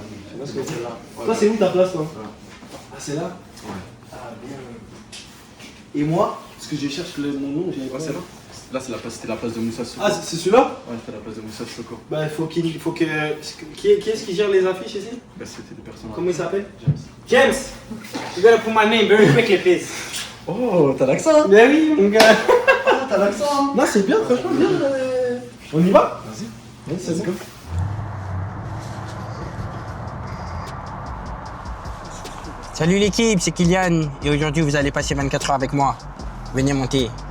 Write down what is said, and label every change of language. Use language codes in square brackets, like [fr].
[fr] Tu vois ce que c'est là? Toi, c'est où ta place, toi? Ah, c'est là? Ouais. Ah, bien. Et moi, parce que je cherche mon nom, j'ai pas. c'est là. Là, c'était la place de Moussa Sissoko. Ah, c'est celui-là? Ouais, c'était la place de Moussa Sissoko. Bah, il faut que. Qui est-ce qui gère les affiches ici? Bah, c'était des personnes. Comment il s'appelle? James! [en] You gotta put my name very quickly, please. [fr] Oh, t'as l'accent. Ben oui, mon gars. T'as l'accent. Non, c'est bien, franchement, bien. On y va? Vas-y, c'est bon. Salut l'équipe, c'est Kylian et aujourd'hui vous allez passer 24 heures avec moi. Venez monter.